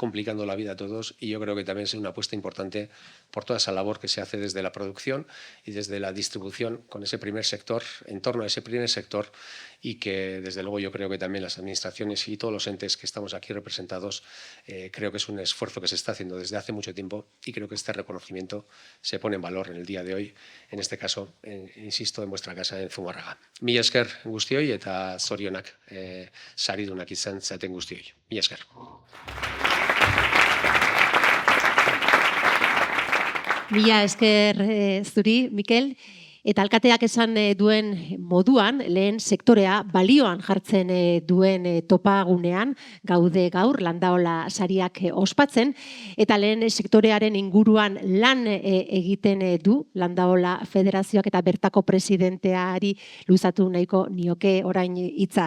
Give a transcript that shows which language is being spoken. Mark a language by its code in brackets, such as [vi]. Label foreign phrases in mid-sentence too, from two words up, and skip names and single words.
[es] complicando la vida a todos, y yo creo que también es una apuesta importante por toda esa labor que se hace desde la producción y desde la distribución con ese primer sector, en torno a ese primer sector, y que desde luego yo creo que también las administraciones y todos los entes que estamos aquí representados creo que es un esfuerzo que se está haciendo desde hace mucho tiempo, y creo que este reconocimiento se pone en valor en el día de hoy, en este caso, insisto, en vuestra casa en Zumarraga. [eu] Mila esker guztioi eta zorionak saridunak izan zaten guztioi. Mila esker. Mila esker zuri, Mikel. Eta alkateak esan duen moduan, lehen sektorea balioan jartzen duen topagunean gaude gaur, Landaola sariak ospatzen, eta lehen sektorearen inguruan lan egiten du Landaola Federazioak, eta bertako presidenteari luzatu nahiko nioke orain hitza.